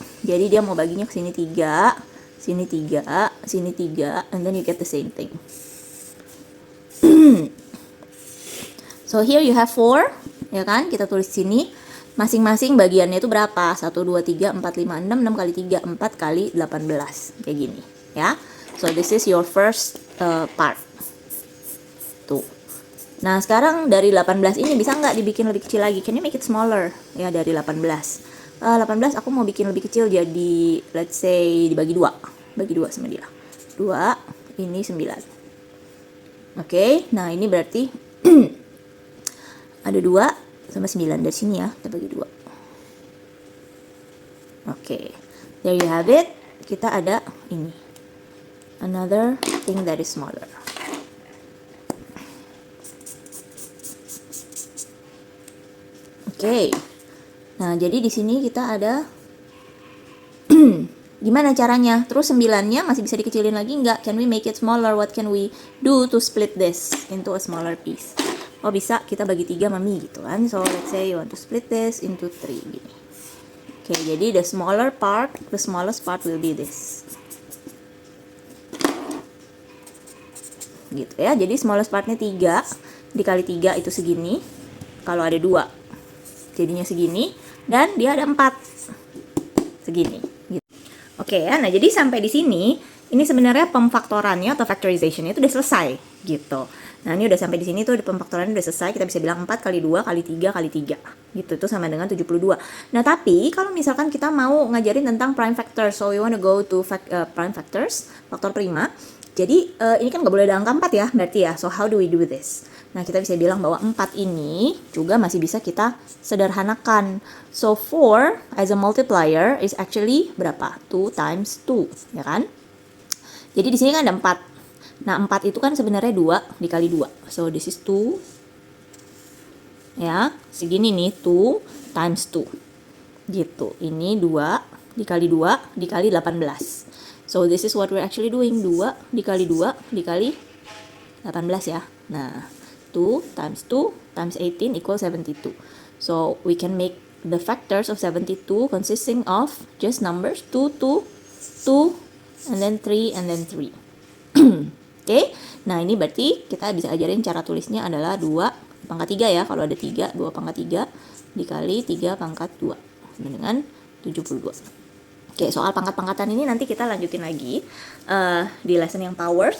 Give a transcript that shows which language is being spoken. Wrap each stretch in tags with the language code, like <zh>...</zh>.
<id>Jadi dia mau baginya ke sini 3, sini 3, sini 3,</id> <en>and then you get the same thing. So here you have 4,</en> <id>ya kan? Kita tulis sini. Masing-masing bagiannya itu berapa? 1, 2, 3, 4, 5, 6, 6 kali 3, 4 kali 18. Kayak gini, ya.</id> <en>So this is your first part.</en> <id>Tuh. Nah sekarang dari 18 ini bisa nggak dibikin lebih kecil lagi?</id> <en>Can you make it smaller?</en> <id>Ya dari 18. 18 aku mau bikin lebih kecil jadi let's say dibagi 2. Bagi 2 sama dia. 2, ini 9. Oke, nah ini berarti ada 2 sama 9 dari sini ya, kita bagi 2.</id> <en>Oke, there you have it.</en> <id>Kita ada ini,</id> <en>another thing that is smaller.</en> <id>Oke, nah jadi di sini kita ada gimana caranya? Terus 9-nya masih bisa dikecilin lagi nggak?</id> <en>Can we make it smaller? What can we do to split this into a smaller piece?</en> <id>Oh bisa, kita bagi 3 Mami gitu kan.</id> <en>So let's say you want to split this into 3 gini. Oke, jadi the smallest part will be this.</en> <id>Gitu ya. Jadi smallest partnya 3 dikali 3 itu segini. Kalau ada 2 jadinya segini, dan dia ada 4 segini gitu. Oke ya. Nah, jadi sampai di sini ini sebenarnya pemfaktorannya atau factorizationnya itu udah selesai gitu. Nah ini udah sampai di sini tuh pemfaktorannya udah selesai. Kita bisa bilang 4 kali 2 kali 3 kali 3 gitu, itu sama dengan 72. Nah tapi kalau misalkan kita mau ngajarin tentang prime factors,</id> <en>so we want to go to prime factors,</en> <id>faktor prima. Jadi ini kan gak boleh ada angka 4 ya berarti ya.</id> <en>So how do we do this?</en> <id>Nah kita bisa bilang bahwa 4 ini juga masih bisa kita sederhanakan.</id> <en>So 4 as a multiplier is actually berapa? 2 times 2</en> <id>ya kan? Jadi di sini kan ada 4. Nah, 4 itu kan sebenarnya 2 dikali 2.</id> <en>So, this is 2.</en> <id>Ya, segini nih,</id> <en>2 times 2.</en> <id>Gitu. Ini 2 dikali 2 dikali 18.</id> <en>So, this is what we're actually doing.</en> <id>2 dikali 2 dikali 18 ya.</id> <en>Nah, 2 times 2 times 18 equals 72. So, we can make the factors of 72 consisting of just numbers 2, 2, 2, and then 3, and then 3.</en> <id>Oke, nah ini berarti kita bisa ajarin cara tulisnya adalah 2 pangkat 3 ya. Kalau ada 3, 2 pangkat 3 dikali 3 pangkat 2 sama dengan 72. Oke, soal pangkat-pangkatan ini nanti kita lanjutin lagi di lesson yang powers.</id>